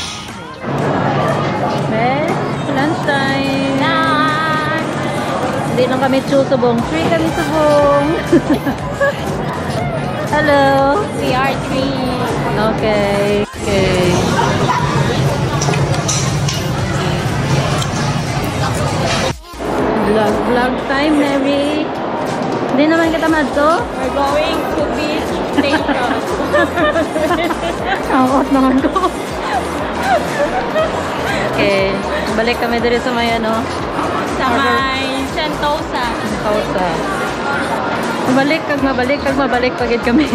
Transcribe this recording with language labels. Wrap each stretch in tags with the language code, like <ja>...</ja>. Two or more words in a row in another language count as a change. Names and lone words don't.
<en>Okay? Lunch time!</en> <hil>Hindi lang kami susubong. Free kami subong!</hil> <en>Hello! We are three. Okay. Okay. Vlog time, Mary!</en> <hil>Hindi naman kita madto?</hil> <en>We're going to beach station.</en> <hil>Awat naman ko. Okay.</hil> <tl>Balik kami dito sa may ano. Sa may Sentosa.</tl> <hil>Sentosa. Mabalik pagid kami.</hil>